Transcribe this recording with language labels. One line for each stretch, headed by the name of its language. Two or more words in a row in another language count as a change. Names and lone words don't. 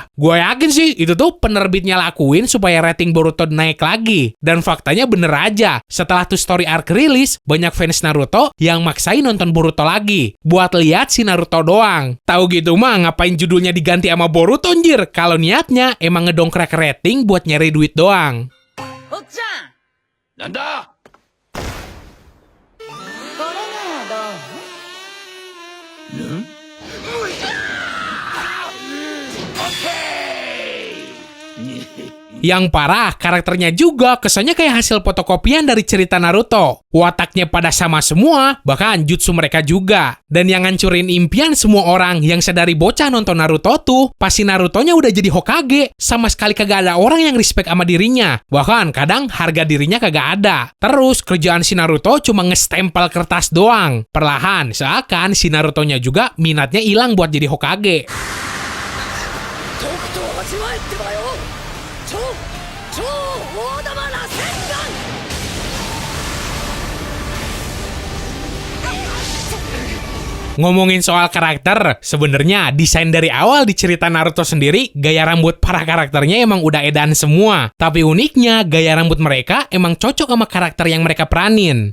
Indonesian: Gue yakin sih itu tuh penerbitnya lakuin supaya rating Boruto naik lagi. Dan faktanya bener aja, setelah tuh
English: story arc
Indonesian: rilis, banyak fans Naruto yang maksain nonton Boruto lagi buat lihat si Naruto doang. Tahu gitu mah ngapain judulnya diganti sama Boruto anjir, kalau niatnya emang ngedongkrak rating buat nyari duit doang.
Japanese: おっちゃんなんだ。これならどう？
Indonesian: Yang parah, karakternya juga kesannya kayak hasil fotokopian dari cerita Naruto. Wataknya pada sama semua, bahkan jutsu mereka juga. Dan yang ngancurin impian semua orang yang sedari bocah nonton Naruto tuh, pasti Narutonya udah jadi Hokage. Sama sekali kagak ada orang yang respect sama dirinya. Bahkan kadang harga dirinya kagak ada. Terus kerjaan si Naruto cuma ngestempel kertas doang. Perlahan, seakan si Narutonya juga minatnya hilang buat jadi Hokage.
Japanese: とくと味わえってばよ。超大玉螺旋丸。
Indonesian: Ngomongin soal karakter, sebenarnya desain dari awal di cerita Naruto sendiri, gaya rambut para karakternya emang udah edan semua. Tapi uniknya, gaya rambut mereka emang cocok sama karakter yang mereka peranin.